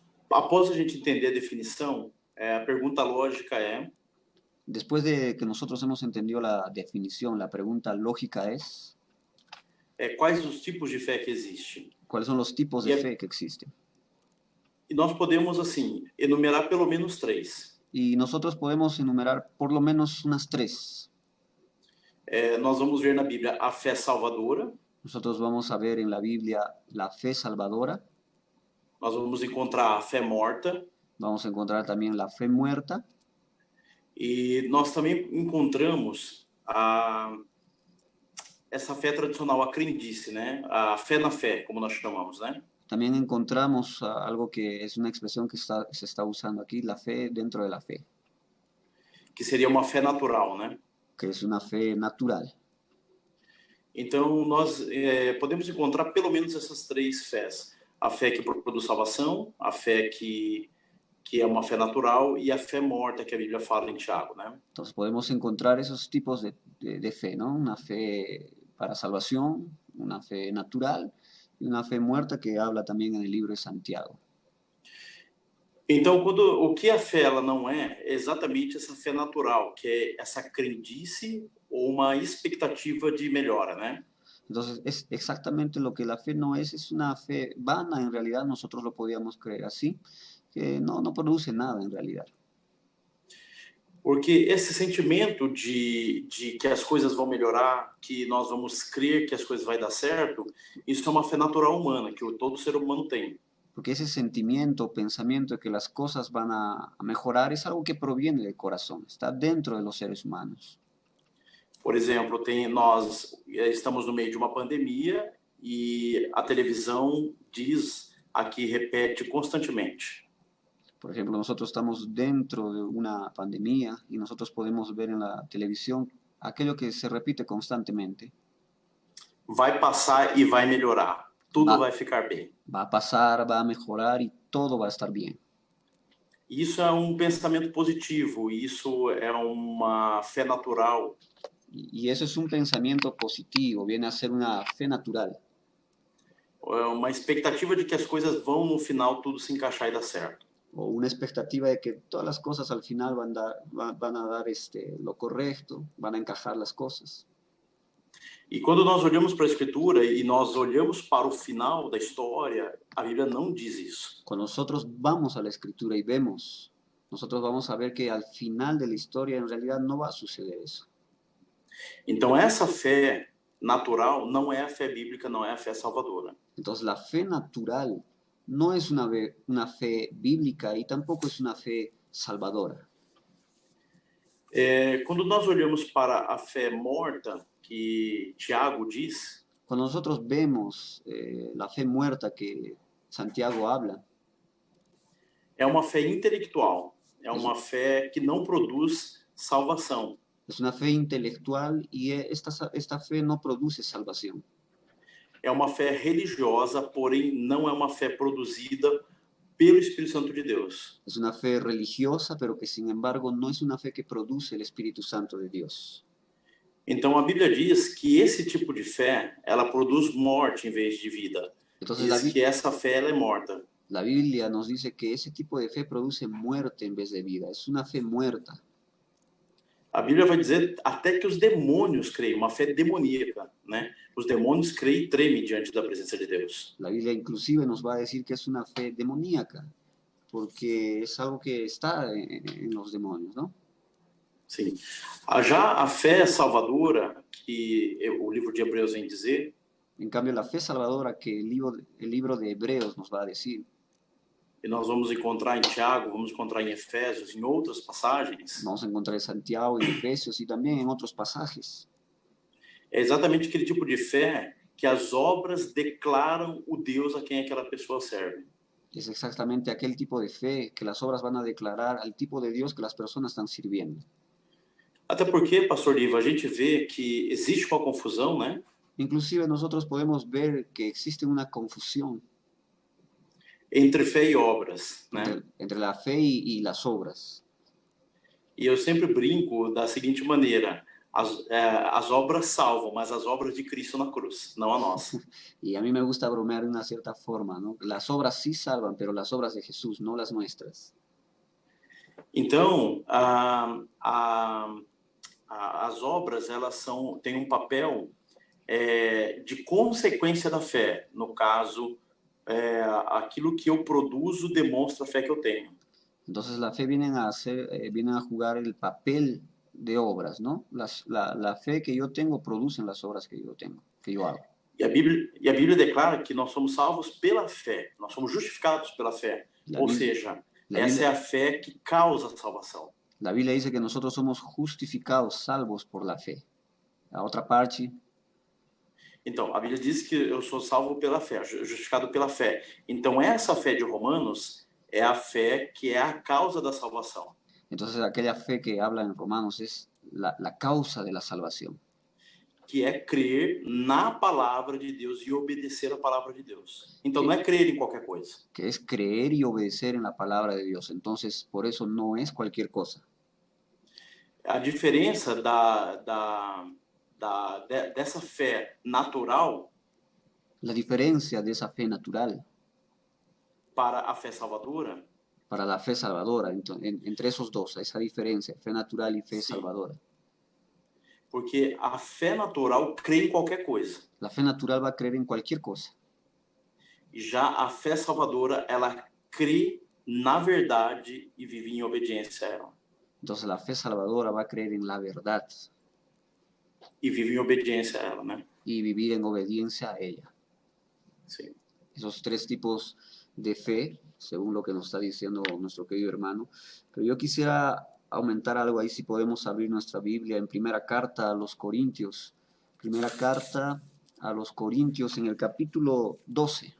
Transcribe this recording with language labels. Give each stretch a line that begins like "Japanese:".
Portuguese: Após a gente entender a definição, a pergunta lógica é...
Spanish: Después de que nosotros hemos entendido la definición, la pregunta lógica es...
Portuguese: quais os tipos de fé que existem?
Spanish: ¿Cuáles son los tipos de fe que existen?
Portuguese: E nós podemos, assim, enumerar pelo menos 3.
Spanish: Y nosotros podemos enumerar por lo menos unas 3.
Portuguese: Nós vamos ver na Bíblia a fé salvadora.
Spanish: Nosotros vamos a ver en la Biblia la fe salvadora.
Portuguese: Nós vamos encontrar a fé morta.
Spanish: Vamos a encontrar también la fe muerta.
Portuguese: E nós também encontramos essa fé tradicional, a crendice, né? A fé na fé, como nós chamamos, né?
Spanish: También encontramos algo que es una expresión que se está usando aquí, la fe dentro de la fe.
Portuguese: Que seria uma fé natural, né?
Spanish: Que es una fe natural.
Portuguese: Então, nós podemos encontrar pelo menos essas 3 fés. A fé que produz salvação, a fé que é uma fé natural, e a fé morta que a Bíblia fala em Tiago, né?
Spanish: Entonces podemos encontrar esos tipos de fe, ¿no? Una fe para salvación, una fe natural y una fe muerta que habla también en el libro de Santiago.
Portuguese: Então, o que a fé ela não é exatamente essa fé natural, que é essa crendice ou uma expectativa de melhora, né?
Spanish: Entonces, es exactamente lo que la fe no es una fe vana, en realidad nosotros lo podíamos creer así, que no produce nada en realidad.
Portuguese: Porque esse sentimento de que as coisas vão melhorar, que nós vamos crer que as coisas vão dar certo, isso é uma fé natural humana, que todo ser humano tem.
Spanish: Porque ese sentimiento o pensamiento de que las cosas van a mejorar es algo que proviene del corazón, está dentro de los seres humanos.
Portuguese: Por exemplo, nós estamos no meio de uma pandemia e a televisão diz, aqui repete constantemente:
Spanish: Por ejemplo, nosotros estamos dentro de una pandemia y nosotros podemos ver en la televisión aquello que se repite constantemente.
Portuguese: vai passar e vai melhorar. Tudo vai ficar bem.
Spanish: Va a pasar, va a mejorar y todo va a estar bien.
Portuguese: Isso é um pensamento positivo, isso é uma fé natural.
Spanish: Y eso es un pensamiento positivo, viene a ser una fe natural.
Portuguese: É uma expectativa de que as coisas vão, no final, tudo se encaixar e dar certo.
Spanish: O una expectativa de que todas las cosas al final van a dar lo correcto, van a encajar las cosas.
Portuguese: E quando nós olhamos para a Escritura e nós olhamos para o final da história, a Bíblia não diz isso.
Spanish: Cuando nosotros vamos a la Escritura y vemos, nosotros vamos a ver que al final de la historia en realidad no va a suceder eso.
Portuguese: Então, essa fé natural não é a fé bíblica, não é a fé salvadora.
Spanish: Entonces, la fe natural no es una fe bíblica y tampoco es una fe salvadora.
Portuguese: Quando nós olhamos para a fé morta, que Tiago diz,
Spanish: Cuando nosotros vemos la fe muerta que Santiago habla,
Portuguese: é uma fé intelectual, é uma fé que não produz salvação.
Spanish: es una fe intelectual y esta fe no produce salvación.
Portuguese: É uma fé religiosa, porém não é uma fé produzida pelo Espírito Santo de Deus.
Spanish: Es una fe religiosa, pero que sin embargo no es una fe que produce el Espíritu Santo de Dios.
Portuguese: Então a Bíblia diz que esse tipo de fé, ela produz morte em vez de vida.
Spanish: Entonces
Portuguese: Diz que essa fé ela é morta.
Spanish: la Biblia nos dice que ese tipo de fe produce muerte en vez de vida. Es una fe muerta.
Portuguese: A Bíblia vai dizer até que os demônios creem, uma fé demoníaca, né? Os demônios creem e tremem diante da presença de Deus.
Spanish: La Biblia inclusive nos va a decir que es una fe demoníaca, porque es algo que está en los demonios, ¿no?
Portuguese: Sim. Já a fé salvadora, que o livro de Hebreus vem dizer,
Spanish: En cambio, la fe salvadora que el libro de Hebreos nos va a decir,
Portuguese: e nós vamos encontrar em Tiago, vamos encontrar em Efésios, em outras passagens,
Spanish: vamos a encontrar en Santiago, en Efesios y también en otros pasajes.
Portuguese: é exatamente aquele tipo de fé que as obras declaram o Deus a quem aquela pessoa serve.
Spanish: Es exactamente aquel tipo de fe que las obras van a declarar al tipo de Dios que las personas están sirviendo.
Portuguese: Até porque, pastor Liva, a gente vê que existe uma confusão, né?
Spanish: Inclusive nosotros podemos ver que existe una confusión
Portuguese: Entre fé e obras, né?
Spanish: entre la fe y las obras.
Portuguese: E eu sempre brinco da seguinte maneira: as obras salvam, mas as obras de Cristo na cruz, não a nossa.
Spanish: Y a mí me gusta bromear de una cierta forma, ¿no? Las obras sí salvan, pero las obras de Jesús, no las nuestras.
Portuguese: Então, as obras elas têm um papel de consequência da fé. No caso, aquilo que eu produzo demonstra a fé que eu tenho.
Spanish: Entonces la fe viene a jugar el papel de obras, ¿no? La fe que yo tengo produce las obras que yo tengo, que yo hago.
Portuguese: E a Bíblia declara que nós somos salvos pela fé, nós somos justificados pela fé. Ou seja, essa é a fé que causa a salvação.
Spanish: La Biblia dice que nosotros somos justificados, salvos por la fe. A otra parte.
Portuguese: Então, a Bíblia diz que eu sou salvo pela fé, justificado pela fé. Então, essa fé de Romanos é a fé que é a causa da salvação.
Spanish: Entonces, aquella fe que habla en Romanos es la causa de la salvación.
Portuguese: Que é crer na palavra de Deus e obedecer a palavra de Deus. Então, não é crer em qualquer coisa.
Spanish: Que es creer y obedecer en la palabra de Dios. Entonces, por eso no es cualquier cosa.
Portuguese: A diferença dessa fé natural,
Spanish: la diferencia de esa fe natural
Portuguese: para a fé salvadora,
Spanish: para la fe salvadora, entre esos dos, esa diferencia, fe natural y fe salvadora.
Portuguese: Porque a fé natural crê em qualquer coisa.
Spanish: La fe natural va a creer en cualquier cosa.
Portuguese: E já a fé salvadora, ela crê na verdade e viver em obediência a ela.
Spanish: Entonces la fe salvadora va a creer en la verdad
Portuguese: E vive em obediência a ela, né?
Spanish: y vivir en obediencia a ella.
Portuguese: Sim.
Spanish: Esos tres tipos de fe, según lo que nos está diciendo nuestro querido hermano. Pero yo quisiera aumentar algo ahí, si podemos abrir nuestra Biblia en primera carta a los Corintios. Primera carta a los Corintios en el capítulo 12.